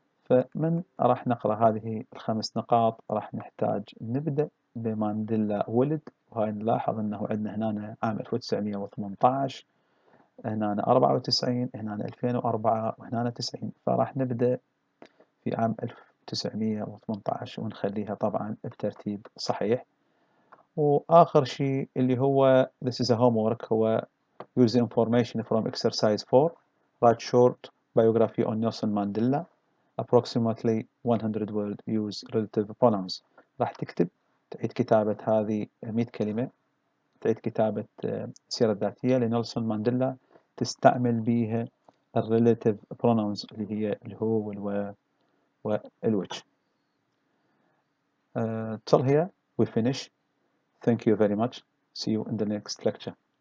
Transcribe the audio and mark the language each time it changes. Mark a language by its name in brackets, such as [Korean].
[Arabic] فمن راح نقرأ هذه ال5 نقاط راح نحتاج نبدأ بمانديلا ولد، وهاي نلاحظ أنه عندنا هنا عام 1918، هنا 94، هنا 2004، وهنا 90. فراح نبدأ في عام 1918 ونخليها طبعا بترتيب صحيح. وآخر شيء اللي هو [English] this is a homework هو use the information from exercise 4. write short biography on Nelson Mandela approximately 100 word use relative pronouns. [Arabic] راح تكتب تعيد كتابة هذه 100 كلمة، تعيد كتابة السيرة الذاتية لنيلسون مانديلا تستعمل بيها relative pronouns اللي هي الهو والوير والwhich. [English] Till here we finish. Thank you very much. See you in the next lecture.